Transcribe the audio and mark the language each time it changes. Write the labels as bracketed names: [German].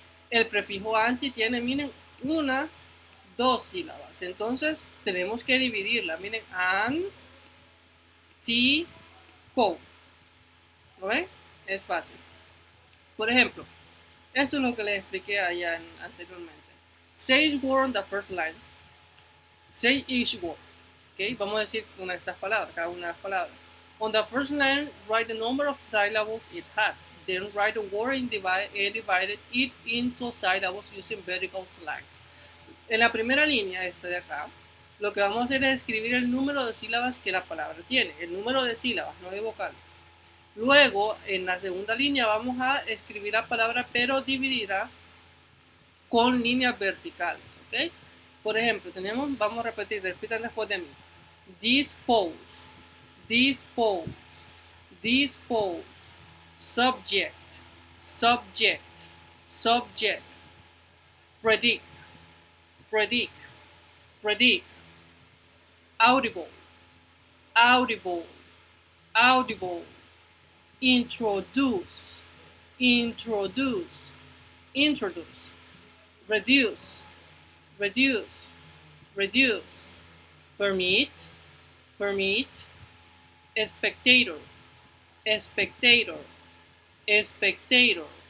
[Spanish] El prefijo anti tiene, miren, una, dos sílabas. Entonces tenemos que dividirla. Miren, anti-po. ¿Lo ven? Es fácil. Por ejemplo, esto es lo que les expliqué allá anteriormente. [English] Say each word on the first line. Say each word. [Spanish] Okay, vamos a decir una de estas palabras, cada una de las palabras. [English] On the first line, write the number of syllables it has. Then write the word and divided it into syllables using vertical slangs. [Spanish] En la primera línea, esta de acá, lo que vamos a hacer es escribir el número de sílabas que la palabra tiene. El número de sílabas, no de vocales. Luego, en la segunda línea, vamos a escribir la palabra, pero dividida con líneas verticales. ¿Ok? Por ejemplo, tenemos, vamos a repetir, repitan después de mí. [English] Dispose, dispose, dispose, subject, subject, subject, predict, predict, predict, audible, audible, audible, introduce, introduce, introduce, reduce, reduce, reduce, permit, permit, spectator, spectator, spectator.